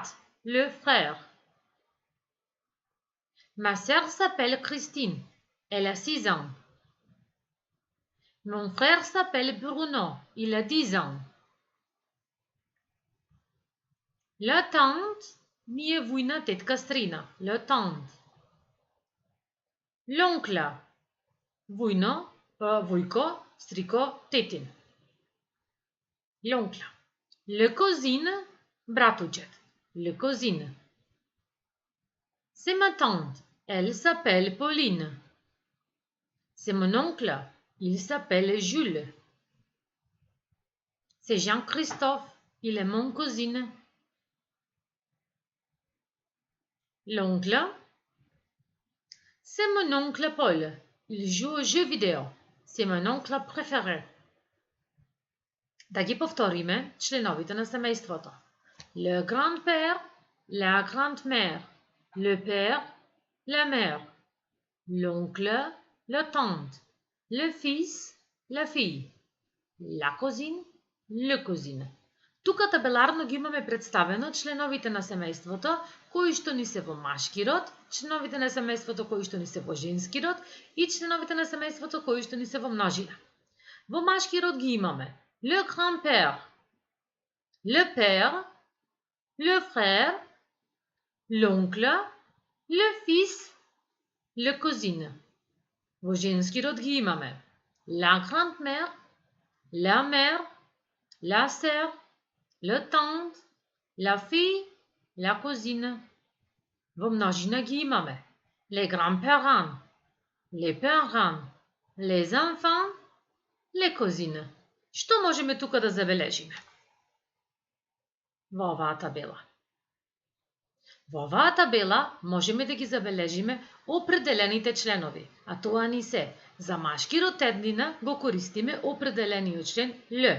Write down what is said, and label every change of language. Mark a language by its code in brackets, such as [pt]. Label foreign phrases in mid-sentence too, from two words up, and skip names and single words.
[fr] Le frère. Ma sœur s'appelle Christine. Elle a 6 ans. Mon frère s'appelle Bruno. Il a 10 ans. La tante [mk] ми е вуйна тетка Стрина. [fr] Le tante. L'oncle. [mk] Вуйно, вуйко, стрико, тетин. [fr] L'oncle. Le cousin, братучет. Le cousin. C'est ma tante. Elle s'appelle Pauline. C'est mon oncle. Il s'appelle Jules. C'est Jean-Christophe. Il est mon cousin. L'oncle. C'est mon oncle Paul. Il joue aux jeux vidéo. C'est mon oncle préféré. [mk] Да ги повториме членовите на семејството. [fr] Le grand-père, la grand-mère, le père, la mère, l'oncle, la tante, le fils, la fille, la cousine, le cousin. [mk] Тука табеларно ги имаме представено членовите на семејството кои што ни се во машки род, членовите на семејството кои што ни се во женски род и членовите на семејството кои што ни се во множина. Во машки род ги имаме [fr] le grand-père, le père, le frère, l'oncle, le fils, le cousin. [mk] Во женски род ги имаме [fr] la grand-mère, la mère, la sœur, le tante, la fille, la cousine. [mk] Во множина ги имаме [fr] les grands-parents, les parents, les enfants, les cousines. [mk] Што можеме тука да забележиме? Во оваа табела. Во оваа табела можеме да ги забележиме определените членови, а тоа ни се за машки род еднина го користиме определениот член Л.